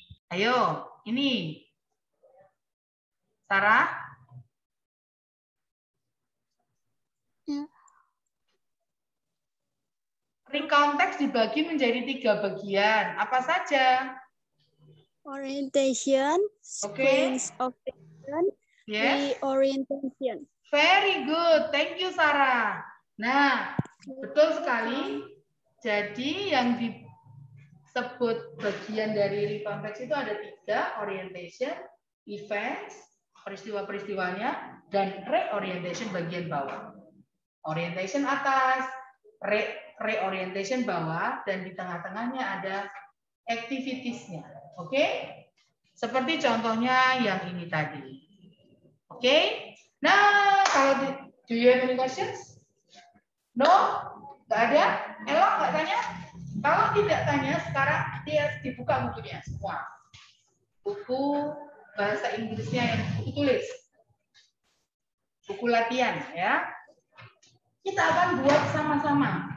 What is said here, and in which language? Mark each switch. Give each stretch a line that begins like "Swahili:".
Indonesian: Ayo, ini. Sarah? Ya. Recount text dibagi menjadi 3 bagian. Apa saja?
English: Orientation, sequence of action, Yes. reorientation. Very good. Thank you, Sarah.
Indonesian: Nah, betul sekali. Jadi yang disebut bagian dari recount text itu ada 3, orientation, events, peristiwa-peristiwanya, dan reorientation bagian bawah. Orientation atas, reorientation bawah, dan di tengah-tengahnya ada activitiesnya. Oke? Seperti contohnya yang ini tadi. Oke? Nah, kalau
English: do you have any questions?
Indonesian: No? Nggak ada? Elok nggak tanya? Kalau tidak tanya, sekarang dia dibuka bukunya semua. Buku bahasa Inggrisnya yang buku tulis. Buku latihan ya. Kita akan buat sama-sama.